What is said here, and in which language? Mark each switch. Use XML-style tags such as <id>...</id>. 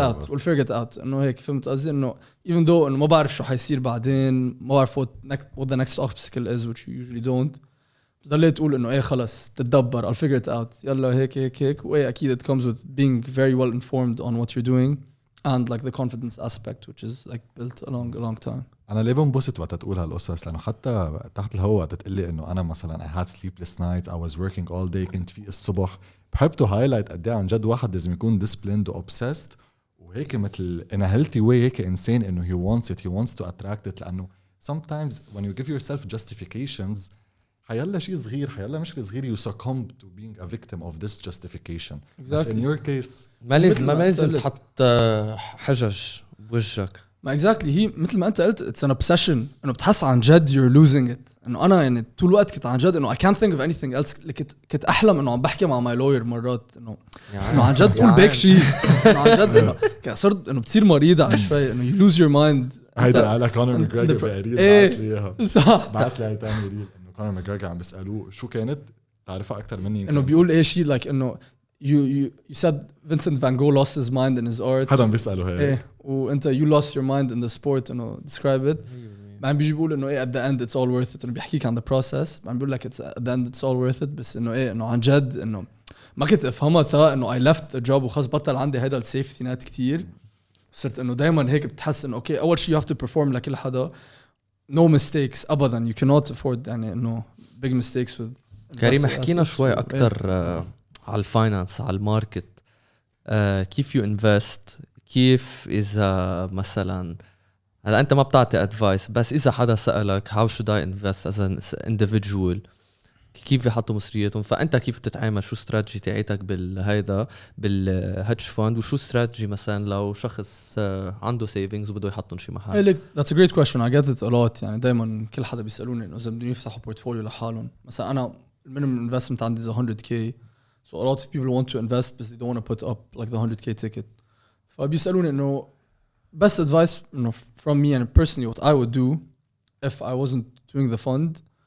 <en>we'll figure it out</en> <ar>انه هيك فهمت قصدي انه</ar> <en>even though</en> <ar>انه ما بعرف شو حيصير بعدين ما بعرف</ar> <en>what the next obstacle is which you usually don't</en> <ar>ضليت تقول انه ايه خلص تتدبر</ar> <en>I'll figure it out</en> <ar>يلا هيك وايه اكيد</ar> <en>it comes with being very well informed on what you're doing and like the confidence aspect which is like built along a long time.</en> <ar>أنا ليه بنبسط وقت تقول هالقصص لأنه حتى تحت الهواء تقلي إنه أنا مثلا</ar> <en>I had sleepless nights I was working all day</en> <ar>كنت في الصبح بحب تو هايلايت قد ايه عن جد واحد لازم يكون disciplined و obsessed وهيك مثل</ar> <en>in a healthy way</en> <ar>هيك إنسان إنه</ar> <en>he wants to attract it</en> <ar>لأنه</ar> <en>sometimes when you give yourself justifications</en> <ar>حيلا شيء صغير حيلا مشكلة صغير</ar> <en>you succumb to being a victim of this justification.</en> <ar>بس</ar> <en>in your case</en> <ar>ما لازم تحط حجج بوجهك ما exactly هي مثل ما انت قلت</ar> <en>it's an obsession</en> <ar>انه بتحس عن جد</ar> <en>you're losing it</en> <ar>انه انا يعني طول الوقت كنت عن جد انه</ar> <en>I can't think of anything else</en> <ar>كنت احلم انه عم بحكي مع</ar> <en>my lawyer</en> <ar>مرات انه عن جد تقول بيك شيء انه عن جد انه صرت انه بتصير مريضة على شوي انه</ar> <en>you lose your mind</en> <ar>هيدا على كونر ماجريجر بقريب بعت لي اياها صح بعت لي تاني ريل انه كونر ماجريجر عم بيسالوه شو كانت تعرفها اكثر مني انه بيقول ايه شيء</ar> <en>like انه you said Vincent van Gogh lost his mind in his art</en> <ar>حدا بيساله هيك ايه وانت</ar> <en>you lost your mind in the sport</en> <ar>انه</ar> <en>describe it</en> <ar>بعدين بيجي بيقول انه ايه</ar> <en>at the end it's all worth it</en> <ar>انه بيحكيك عن</ar> <en>the process</en> <ar>بعدين بيقول لك at the end it's all worth it بس انه ايه انه عن جد انه ما كنت افهمها تا انه</ar> <en>I left the job</en> <ar>وخلص بطل عندي هيدا السيفتي نت كتير صرت انه دايما هيك بتحس انه اوكي اول شيء</ar> <en>you have to perform</en> <ar>لكل حدا</ar> <en>no mistakes</en> <ar>ابدا</ar> <en>you cannot afford</en> <ar>يعني انه</ar> <en>big mistakes with</en> <ar>كريم حكينا شوي اكثر على الفاينانس على الماركت كيف يو انفست كيف اذا مثلا هلا انت ما بتعطي ادفايس بس اذا حدا سالك</ar> <en>how should I invest as an individual</en> <ar>كيف يحطوا مصرياتهم فانت كيف تتعامل شو استراتيجي تاعتك بالهيدا بالهيدج فاند وشو استراتيجي مثلا لو شخص عنده سيفينجز وبده يحطهم شي محل</ar> <en>that's a great question I get it a lot</en> <ar>يعني دائما كل حدا بيسالوني انه اذا بدهم يفتحوا بورتفوليو لحالهم مثلا</ar> <en>انا minimum investment عندي 100k so a lot of people want to invest but they don't want to put up like the 100k ticket</en> <ar>فبيسألوني إنه</ar> <en>best advice إنه from me and personally what I would do if I wasn't doing the fund</en>